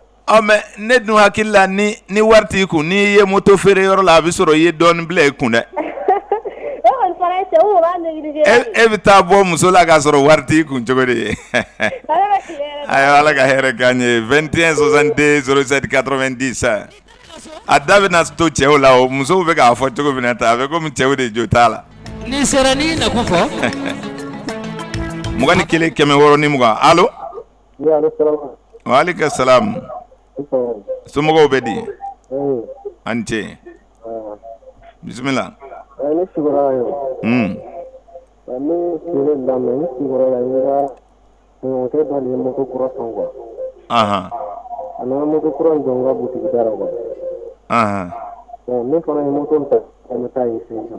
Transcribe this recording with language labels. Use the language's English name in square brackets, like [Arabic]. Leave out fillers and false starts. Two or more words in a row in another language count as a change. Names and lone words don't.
[Bambara] mais ne dun hakili la ni wari t'i kun n'i ye moto feere yɔrɔ la a bɛ sɔrɔ i ye dɔɔnin bila i kun dɛ e bɛ taa bɔ muso la k'a sɔrɔ wari t'i kun cogo de ye ayiwa ala ka hɛrɛ k'an ye 21 62 07 90 a da bɛna to cɛw la o musow bɛ k'a fɔ cogo min na ta a bɛ komi cɛw de jo t'a la ni sera ni nakun fɔ 21 160 ni 20 allo [Arabic] وعليكم السلام [Bambara] somɔgɔw bɛ di a ni ce bisimila ne sigiyɔrɔ ye ne sere lamɛn ne sigiyɔrɔ la n ka ɲɔgɔnkɛ dɔ de ye moto kura san quoi a nana moto kura in jɔ n ka butigi da la quoi ne fana ye moto in ta ko n bɛ taa yen sen